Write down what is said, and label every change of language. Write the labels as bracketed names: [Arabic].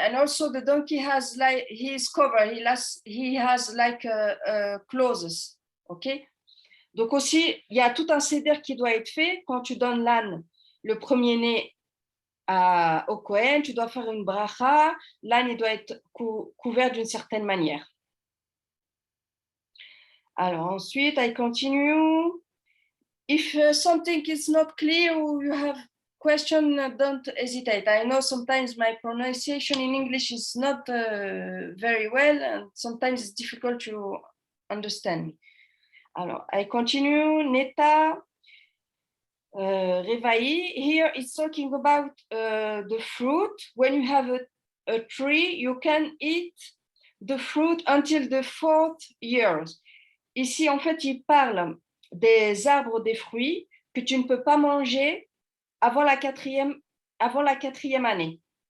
[English] And also the donkey has like, he is covered, he has like clothes, ok? [French] Donc aussi, il y a tout un seder qui doit être fait quand tu donnes l'âne, le premier-né au Kohen, tu dois faire une bracha, l'âne il doit être couvert d'une certaine manière. Alors ensuite, [English] I continue. If something is not clear or you have question, don't hesitate. I know sometimes my pronunciation in English is not very well and sometimes it's difficult to understand me. Alors, I continue. Neta Revaï. Here it's talking about the fruit. When you have a tree, you can eat the fruit until the 4th year. [French] Ici, en fait, il parle des arbres, des fruits que tu ne peux pas manger avant la quatrième année.